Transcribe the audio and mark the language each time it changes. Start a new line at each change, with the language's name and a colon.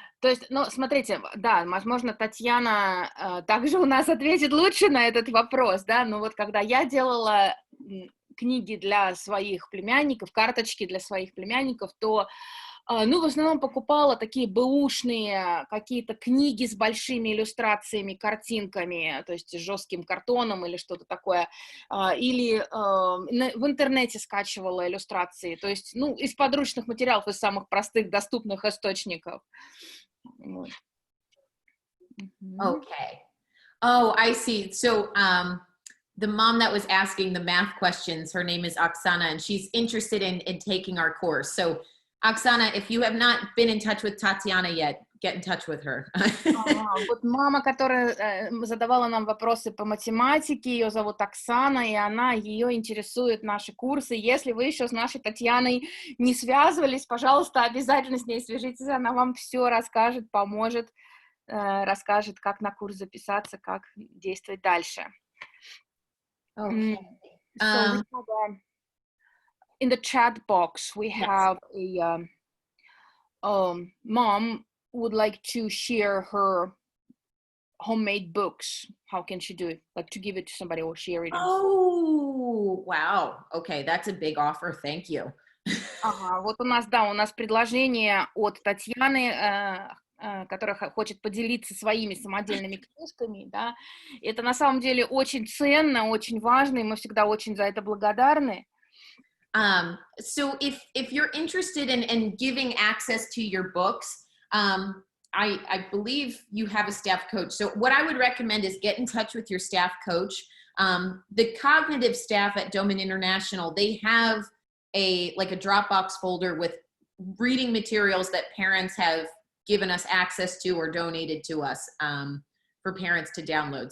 Russian: То есть, ну, смотрите, да, возможно, Татьяна также у нас ответит лучше на этот вопрос, да, но вот когда я делала книги для своих племянников, карточки для своих племянников, то, ну, в основном покупала такие бэушные какие-то книги с большими иллюстрациями, картинками, то есть с жестким картоном или что-то такое, или в интернете скачивала иллюстрации, то есть, ну, из подручных материалов, из самых простых доступных источников. Вот.
English: Okay. Oh, I see. So the mom that was asking the math questions, her name is Oksana, and she's interested in taking our course. So Oksana, if you have not been in touch with Tatiana yet, get in touch with her.
Russian: Вот мама, которая задавала нам вопросы по математике, ее зовут Оксана, и ее интересуют наши курсы. Если вы еще с нашей Татьяной не связывались, пожалуйста, обязательно с ней свяжитесь, она вам все расскажет, поможет, расскажет, как на курс записаться, как действовать дальше.
English: Okay. So we have, in the chat box, we have a mom would like to share her homemade books. How can she do it? Like to give it to somebody or share it? Oh, wow. Okay, that's a big offer. Thank you.
Russian: Ага, вот у нас предложение от Татьяны, которая хочет поделиться своими самодельными книжками, да. Это на самом деле очень ценно, очень важно, и мы всегда очень за это благодарны.
English: So if you're interested in giving access to your books, I believe you have a staff coach. So what I would recommend is get in touch with your staff coach. The cognitive staff at Doman International, they have a Dropbox folder with reading materials that parents have given us access to or donated to us for parents to download.